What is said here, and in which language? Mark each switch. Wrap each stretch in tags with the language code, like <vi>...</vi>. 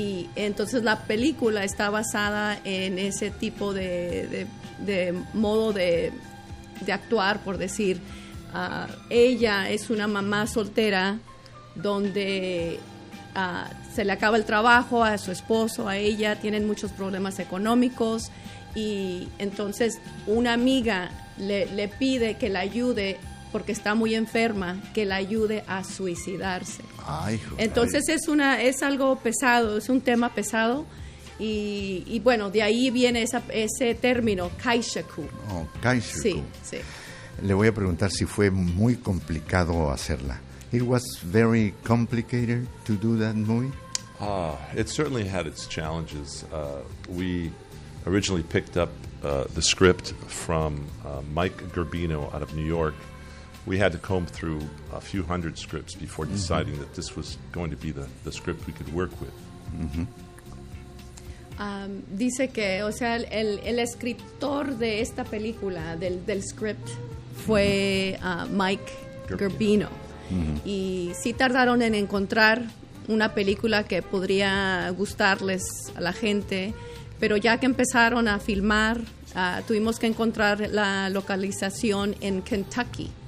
<es>Y entonces la película está basada en ese tipo de modo de actuar, por decir, ella es una mamá soltera donde se le acaba el trabajo a su esposo, a ella, tienen muchos problemas económicos y entonces una amiga le pide que la ayude porque está muy enferma, que la ayude a suicidarse. Ay, joder. Entonces es algo pesado, es un tema pesado. Y bueno, de ahí viene ese término, kaishaku. Oh, kaishaku. Sí, sí. Le voy a preguntar si fue muy complicado hacerla.</es> <en>It was very complicated to do that movie? It certainly had its challenges. We originally picked up the script from Mike Gerbino out of New York. We had to comb through a few hundred scripts before deciding that this was going to be the script we could work with. Mm-hmm.</en> <es>Dice que, o sea, el escritor de esta película, del script, fue Mike Gerbino. Uh-huh. Y sí tardaron en encontrar una película que podría gustarles a la gente, pero ya que empezaron a filmar, tuvimos que encontrar la localización en Kentucky.</es>